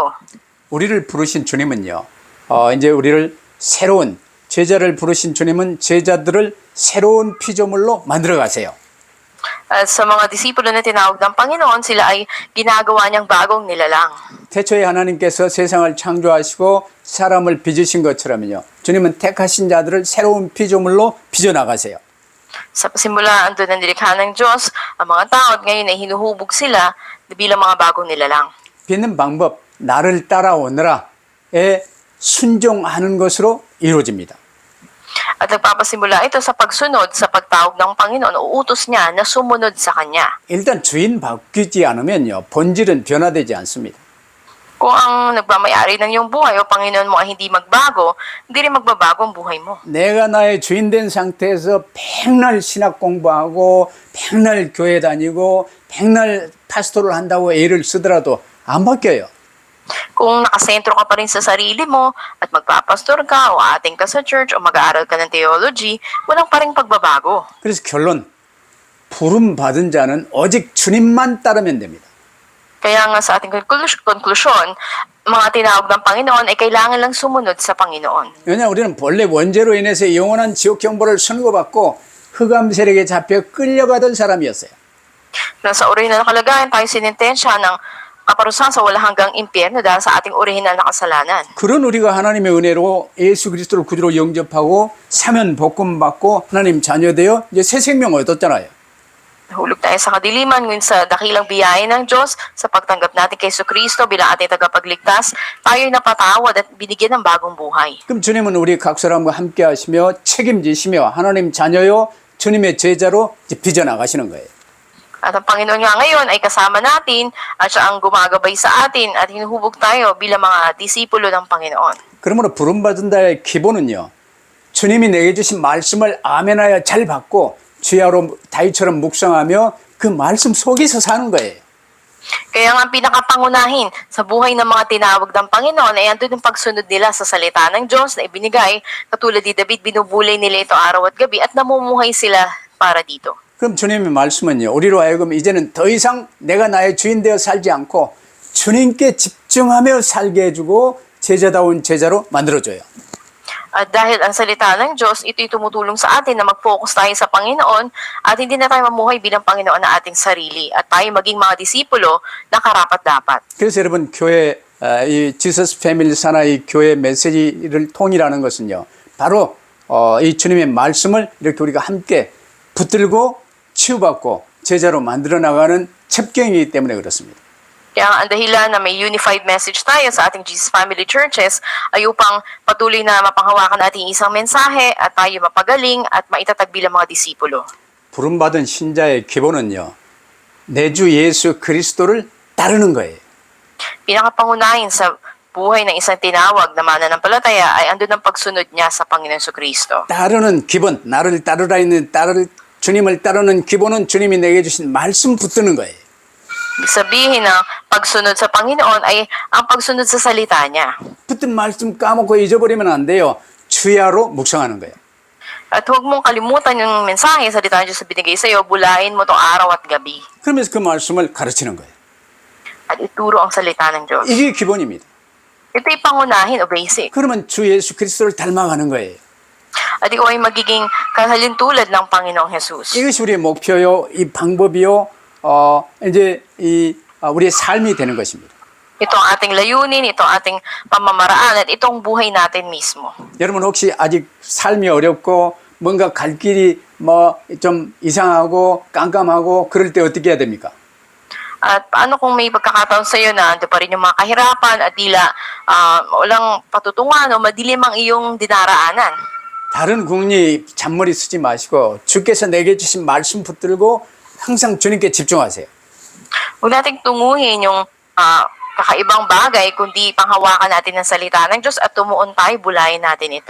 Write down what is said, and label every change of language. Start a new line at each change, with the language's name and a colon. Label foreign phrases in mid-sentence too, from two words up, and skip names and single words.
Korean: 우리를 부르신 주님은요. 이제 우리를 새로운 제자를 부르신 주님은 제자들을 새로운 피조물로 만들어 가세요.
Filipino: At sa mga disipulo na tinawag ng Panginoon, sila ay ginagawa niyang bagong nilalang.
Korean: 태초에 하나님께서 세상을 창조하시고 사람을 빚으신 것처럼요. 주님은 택하신 자들을 새로운 피조물로 빚어 나가세요.
Filipino: Sa pasimula, andun ang nilikha ng Diyos, ang mga tao at ngayon ay hinuhubog sila bilang mga bagong nilalang.
Korean: 빚는 방법 나를 따라오너라에 순종하는 것으로 이루어집니다.
Filipino: At nagpapasimula ito sa pagsunod sa pagtawag ng Panginoon o utos niya na sumunod sa Kanya.
Korean: 일단 주인 바뀌지 않으면요. 본질은 변화되지 않습니다.
Filipino: Kung ang nagmamayari ng iyong buhay o Panginoon mo ay hindi magbago, hindi rin magbabago ang buhay mo.
Korean: 내가 나의 주인 된 상태에서 백날 신학 공부하고 백날 교회 다니고 백날 파스토를 한다고 애를 쓰더라도 안 바뀌어요.
Filipino: Kung nakasentro ka pa rin sa sarili mo at magpapastor ka o ating ka sa church o mag-aaral ka ng theology, walang pa rin pagbabago.
Korean: 그래서 결론, 부름 받은 자는 오직 주님만 따르면 됩니다.
Filipino: Kaya nga sa ating konklusyon, mga tinawag ng Panginoon ay kailangan lang sumunod sa Panginoon.
Korean: 왜냐 우리는 본래 원죄로 인해서 영원한 지옥 형벌을 선고받고 흑암 세력에 잡혀 끌려가던 사람이었어요.
Filipino: Nasa orihinal na kalagayan tayo sinintensya ng kaparusahan sa wala hanggang impyerno dahil sa ating orihinal na kasalanan.
Korean: 그런 우리가 하나님의 은혜로 예수 그리스도를 구주로 영접하고 사면 복음 받고 하나님 자녀되어 이제 새 생명 얻었잖아요.
Filipino: Nahulog tayo sa kadiliman, ngunit sa dakilang biyaya ng Diyos, sa pagtanggap natin kay Kristo bilang ating tagapagligtas, tayo'y napatawad at binigyan ng bagong buhay.
Korean: 그럼 주님은 우리 각 사람과 함께 하시며 책임지시며 하나님 자녀요 주님의 제자로 이제 빚어나가시는 거예요.
Filipino: At ang Panginoon nga ngayon ay kasama natin at siya ang gumagabay sa atin at hinuhubog tayo bilang mga disipulo ng Panginoon.
Korean: 그러므로 부름받은 자의 기본은요. 주님이 내게 주신 말씀을 아멘하여 잘 받고 주야로 다윗처럼 묵상하며 그 말씀 속에서 사는 거예요.
Filipino: Kaya nga ang pinakapangunahin sa buhay ng mga tinawag ng Panginoon ay andun yung pagsunod nila sa salita ng Diyos na ibinigay. Katulad ni David, binubulay nila ito araw at gabi at namumuhay sila para dito.
Korean: 그럼 주님의 말씀은요. 우리로 하여금 이제는 더 이상 내가 나의 주인 되어 살지 않고 주님께 집중하며 살게 해주고 제자다운 제자로 만들어줘요.
Filipino: At dahil ang salita ng Diyos, ito'y tumutulong sa atin na mag-focus tayo sa Panginoon at hindi na tayo mamuhay bilang Panginoon na ating sarili at tayo maging mga disipulo na karapat-dapat.
Korean: 그래서 여러분 교회 이 지서스 패밀리 산하의 교회 메시지를 통일하는 것은요. 바로 이 주님의 말씀을 이렇게 우리가 함께 붙들고 치유받고 제자로 만들어 나가는 첩경이기 때문에 그렇습니다.
Filipino: Kaya ang dahilan na may
English: unified message
Filipino: tayo sa ating Jesus Family Churches ay upang patuloy na mapanghawakan natin isang mensahe at tayo mapagaling at maitatag bilang mga disipulo.
Korean: 부름받은 신자의 기본은요. 내 주 예수 그리스도를 따르는 거예요.
Filipino: Pinakapangunahin sa buhay ng isang tinawag na mananampalataya ay andun ang pagsunod niya sa Panginoon Kristo.
Korean: 따르는 기본, 나를 따르라 있는 주님을 따르는 기본은 주님이 내게 주신 말씀 붙드는 거예요.
Filipino: Ibig sabihin na pagsunod sa Panginoon ay ang pagsunod sa salita niya.
Korean: 붙든 말씀 까먹고 잊어버리면 안 돼요. 주야로 묵상하는 거예요.
Filipino: At huwag mong kalimutan yung mensahe, salita ng Diyos na binigay sa iyo, bulayin mo itong araw at gabi.
Korean: 그러면서 그 말씀을 가르치는 거예요.
Filipino: At ituro ang salita ng Diyos.
Korean: 이게 기본입니다.
Filipino: Ito'y pangunahin o basic.
Korean: 그러면 주 예수 그리스도를 닮아가는 거예요.
Filipino: At ikaw ay magiging kahalintulad ng Panginoong Jesus.
Korean: 이것이 우리의 목표요, 이 방법이요, 이제 우리의 삶이 되는 것입니다.
Filipino: Ito ang ating layunin, ito ang ating pamamaraan, at itong buhay natin mismo.
Korean: 여러분 혹시 아직 삶이 어렵고 뭔가 갈 길이 좀 이상하고 깜깜하고 그럴 때 어떻게 해야 됩니까?
Filipino: At paano kung may pagkakataon sa iyo na ando pa rin yung mga kahirapan at tila walang patutungan o madilim ang iyong dinaraanan?
Korean: 다른 궁리 잔머리 쓰지 마시고 주께서 내게 주신 말씀 붙들고 항상 주님께 집중하세요.
Filipino: Huwag nating tunguhin yung kakaibang bagay, kundi panghawakan natin ng salita ng Diyos at tumuon tayo, bulayin natin ito.